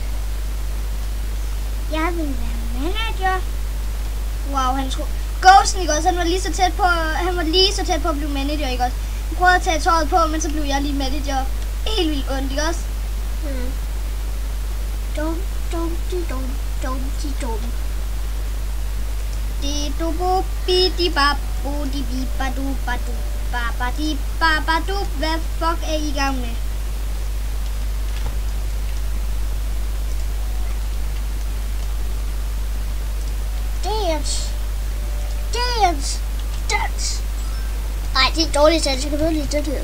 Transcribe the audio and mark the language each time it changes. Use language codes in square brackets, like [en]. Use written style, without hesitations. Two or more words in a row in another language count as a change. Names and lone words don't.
[da] Jeg vil være manager. Wow, han skulle... Ghosten, ikke også? Han var lige så tæt på at blive manager, ikke også? Han prøvede at tage tøjet på, men så blev jeg lige manager. Helt vildt ondt, ikke også? Dum. Di du bu bi di ba bu di bi ba du ba di ba du. Hvad fuck er I gang med? Dance. Nej, det er dårligt dans. Jeg kan bedre lide den her.